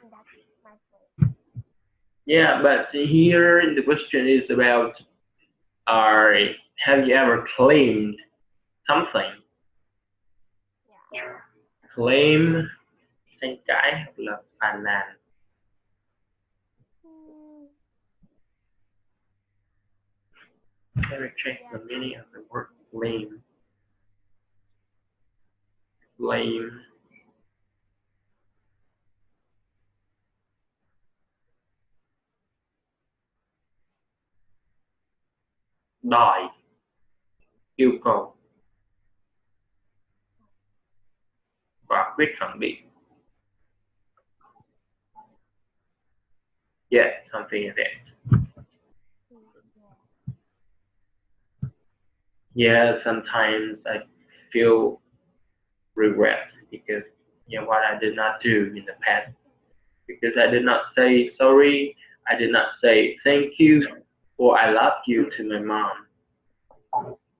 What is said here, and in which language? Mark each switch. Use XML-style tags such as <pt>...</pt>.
<en>doing that with my friend. Yeah, but here the question is about are have you ever claimed something? Yeah.</en> <vi>Claim tranh cãi hoặc là phàn nàn. Mm,</vi> <en>Let me check yeah. the meaning of the word claim.</en> <vi>Claim, đòi, yêu cầu và quyết khẳng định.</vi> <en>Yeah, something like that. Yeah. Yeah, sometimes I feel regret because what I did not do in the past. because I did not say sorry, I did not say thank you or I love you to my mom.</en>